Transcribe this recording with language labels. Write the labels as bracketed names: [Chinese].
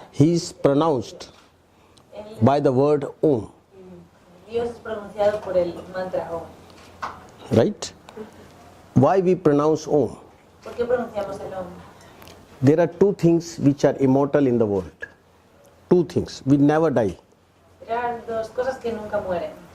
[English] he is pronounced by the word Om. [Spanish] Dios es pronunciado por el mantra Om. [English] Right? Why we pronounce Om? [Spanish] ¿Por qué pronunciamos el Om? [English] There are two things which are immortal in the world. Two things. We never die. [Spanish] Eran dos cosas que nunca mueren.